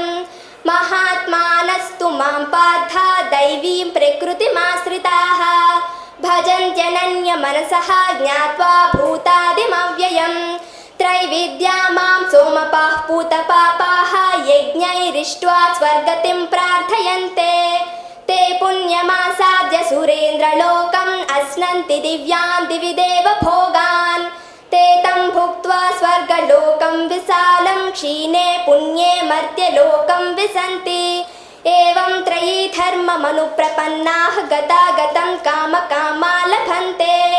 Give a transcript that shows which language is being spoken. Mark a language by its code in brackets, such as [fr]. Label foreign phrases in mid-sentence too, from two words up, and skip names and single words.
[sa] మహాత్మానస్తు మాం పార్థ దైవీం ప్రకృతిమాశ్రితాః భజంత్యనన్యమనసః జ్ఞాత్వా భూతాదిమవ్యయం. త్రైవిద్యా మాం సోమపాః పూతపాపాః యజ్ఞైరిష్ట్వా స్వర్గతిం ప్రార్థయంతే. ते पुण्यमासाद्य सुरेन्द्रलोकम् अश्नन्ति दिव्यान् दिवि देव भोगान्. ते तं भुक्त्वा स्वर्गलोकं विशालं क्षीणे पुण्ये मर्त्यलोकं विशन्ति. एवं त्रयी धर्ममनुप्रपन्नाः गतागतं कामकामा लभन्ते.